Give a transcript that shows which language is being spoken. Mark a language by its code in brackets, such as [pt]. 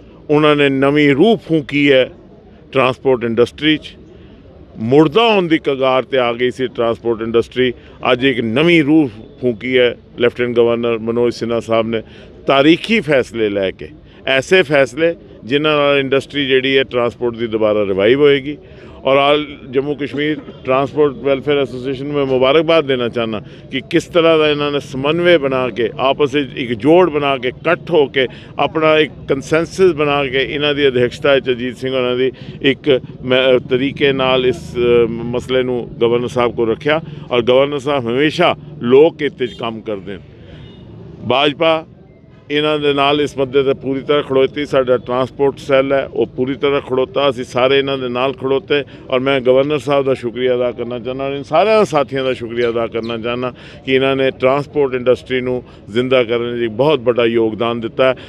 [pa] ਉਹਨਾਂ ਨੇ ਨਵੀਂ ਰੂਹ ਫੂਕੀ ਹੈ ਟਰਾਂਸਪੋਰਟ ਇੰਡਸਟਰੀ 'ਚ। ਮੁਰਦਾ ਹੋਣ ਦੀ ਕਗਾਰ 'ਤੇ ਆ ਗਈ ਸੀ ਟਰਾਂਸਪੋਰਟ ਇੰਡਸਟਰੀ, ਅੱਜ ਇੱਕ ਨਵੀਂ ਰੂਹ ਫੂਕੀ ਹੈ ਲੈਫਟੀਨੈਂਟ ਗਵਰਨਰ ਮਨੋਜ ਸਿਨਹਾ ਸਾਹਿਬ ਨੇ। ਤਾਰੀਖੀ ਫੈਸਲੇ ਲੈ ਕੇ, ਐਸੇ ਫੈਸਲੇ ਜਿਨ੍ਹਾਂ ਨਾਲ ਇੰਡਸਟਰੀ ਜਿਹੜੀ ਹੈ ਟਰਾਂਸਪੋर्ट ਦੀ ਦੁਬਾਰਾ ਰਿਵਾइव होएगी। [hi] और आल Jammu Kashmir transport welfare association में मुबारकबाद देना चाहना कि किस तरह का इन्होंने समन्वय बना के आपस में एक जोड़ बना के इकट्ठ हो के अपना एक कंसेंसस बना के इन्हों की अध्यक्षता अजीत सिंह उन्होंने एक तरीके [pa] नाल इस मसले नूं [hi] गवर्नर साहब को रखा। और गवर्नर साहब हमेशा लोक हित च काम करते हैं। [pa] भाजपा ਇਹਨਾਂ ਦੇ ਨਾਲ ਇਸ ਮੁੱਦੇ 'ਤੇ ਪੂਰੀ ਤਰ੍ਹਾਂ ਖੜੋਤੀ। ਸਾਡਾ ਟਰਾਂਸਪੋਰਟ ਸੈੱਲ ਹੈ ਉਹ ਪੂਰੀ ਤਰ੍ਹਾਂ ਖੜੋਤਾ, ਅਸੀਂ ਸਾਰੇ ਇਹਨਾਂ ਦੇ ਨਾਲ ਖੜੋਤੇ। ਔਰ ਮੈਂ ਗਵਰਨਰ ਸਾਹਿਬ ਦਾ ਸ਼ੁਕਰੀਆ ਅਦਾ ਕਰਨਾ ਚਾਹੁੰਦਾ, ਇਹਨਾਂ ਸਾਰਿਆਂ ਸਾਥੀਆਂ ਦਾ ਸ਼ੁਕਰੀਆ ਅਦਾ ਕਰਨਾ ਚਾਹੁੰਦਾ ਕਿ ਇਹਨਾਂ ਨੇ ਟਰਾਂਸਪੋਰਟ ਇੰਡਸਟਰੀ ਨੂੰ ਜ਼ਿੰਦਾ ਕਰਨ 'ਚ ਬਹੁਤ ਵੱਡਾ ਯੋਗਦਾਨ ਦਿੱਤਾ।